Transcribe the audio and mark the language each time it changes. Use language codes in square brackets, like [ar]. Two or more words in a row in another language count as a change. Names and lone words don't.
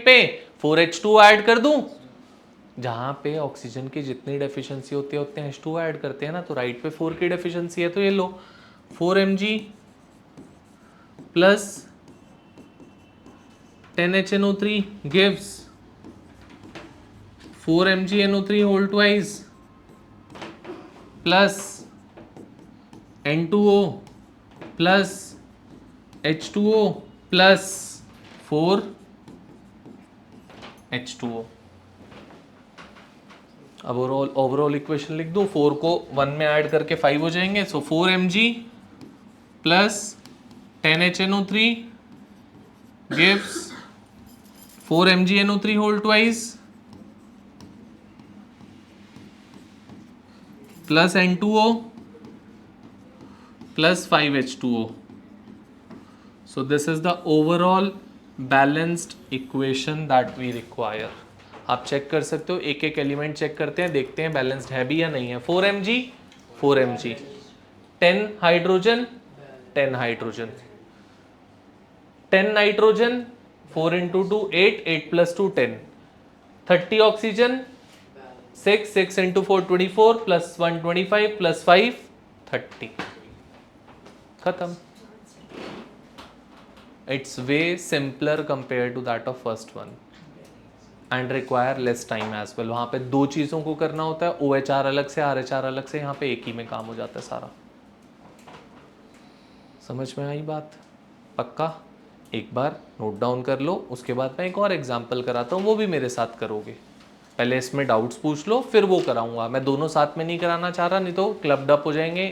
[hi] पे 4H2 ऐड कर दूं, जहां पे ऑक्सीजन की जितनी डेफिशिएंसी होती है उतने H2 ऐड करते हैं ना, तो राइट पे 4 की डेफिशिएंसी है, तो ये लो 4 mg [en] प्लस 10HNO3 gives 4 mg NO3 whole twice plus N2O plus H2O plus 4 H2O। [hi] अब [en] overall equation [hi] लिख दूं, 4 को 1 में ऐड करके 5 हो जाएंगे, सो [en] 4 mg प्लस 10HNO3 gives 4 mg NO3 whole twice plus N2O plus 5H2O. So this is the overall balanced equation that we require. [hi] आप चेक कर सकते हो, एक एक एलिमेंट चेक करते हैं, देखते हैं बैलेंस्ड है भी या नहीं है। 4 mg 4 mg 10 हाइड्रोजन 10 हाइड्रोजन 10 नाइट्रोजन 4 into 2 8 8 plus 2 10 30 ऑक्सीजन 6 6 into 4 24 plus 1 25 plus 5 30 खत्म। [en] It's way simpler compared to that of first one and require less time as well। [hi] वहाँ पे दो चीज़ों को करना होता है, OHR अलग से RHR अलग से, यहाँ पे एक ही में काम हो जाता है सारा। समझ में आई बात? पक्का? एक बार [en] note down [hi] कर लो, उसके बाद मैं एक और एग्जाम्पल कराता हूँ, वो भी मेरे साथ करोगे। पहले इसमें डाउट्स पूछ लो, फिर वो कराऊंगा। मैं दोनों साथ में नहीं कराना चाह रहा, नहीं तो [en] clubbed up [hi] हो जाएंगे।